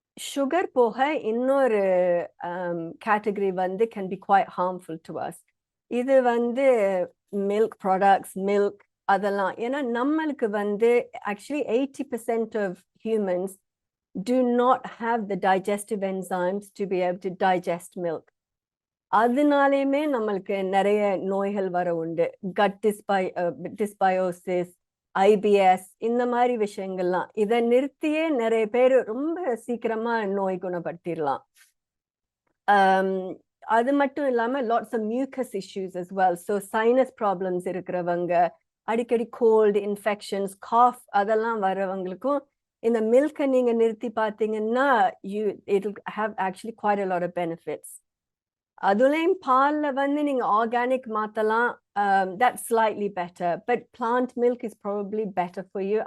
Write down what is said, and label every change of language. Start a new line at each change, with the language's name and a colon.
Tamil: Sugar போக இன்னொரு category வந்து
English: can be quite harmful to us.
Tamil: இது வந்து மில்க் ப்ராடக்ட்ஸ், மில்க் அதெல்லாம். ஏன்னா நம்மளுக்கு வந்து actually
English: 80% of humans do not have the digestive enzymes to be able to digest milk.
Tamil: அதனாலேயுமே நம்மளுக்கு நிறைய நோய்கள் வர உண்டு. கட் டிஸ்பயோசிஸ், ஐபிஎஸ் இந்த மாதிரி விஷயங்கள்லாம். இதை நிறுத்தியே நிறைய பேர் ரொம்ப சீக்கிரமா நோய் குணப்படுத்திடலாம். அது மட்டும் இல்லாம
English: lots of mucus issues as well.
Tamil: So sinus problems இருக்கிறவங்க, அடிக்கடி கோல்டு, இன்ஃபெக்ஷன்ஸ், காஃப் அதெல்லாம் வரவங்களுக்கும் இந்த மில்கை நீங்க நிறுத்தி பார்த்தீங்கன்னா
English: it'll have actually quite a lot of benefits.
Tamil: அதுலயும் பால்ல வந்து நீங்க ஆர்கானிக் மாத்தலாம்.
English: That's slightly better, but plant milk is probably better for you.